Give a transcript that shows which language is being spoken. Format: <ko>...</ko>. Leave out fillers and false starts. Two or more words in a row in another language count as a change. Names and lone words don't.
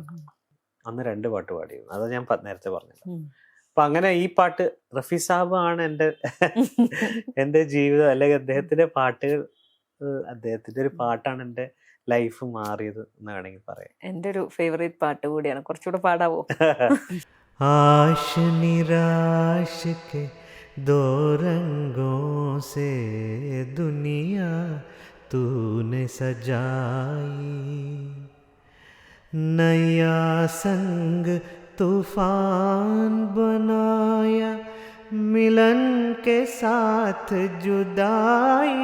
<ml>അന്ന് 2 പാട്ട് പാടിയിരുന്നു, അത് ഞാൻ നേരത്തെ പറഞ്ഞത്. അപ്പൊ അങ്ങനെ ഈ പാട്ട് റഫി സാബ് ആണ് എൻ്റെ ജീവിതം, അല്ലെങ്കിൽ അദ്ദേഹത്തിന്റെ പാട്ടുകൾ, അദ്ദേഹത്തിന്റെ ഒരു പാട്ടാണ് എൻ്റെ ലൈഫ് മാറിയത് എന്ന് വേണമെങ്കിൽ പറയാം. എൻ്റെ ഒരു ഫേവറേറ്റ് പാട്ട് കൂടിയാണ്, കുറച്ചുകൂടെ പാടാവോ?</ml> <hi>आश निराश के 2 रंगों से दुनिया तूने सजाई, नया संग तूफान बनाया, मिलन के साथ जुदाई,</hi>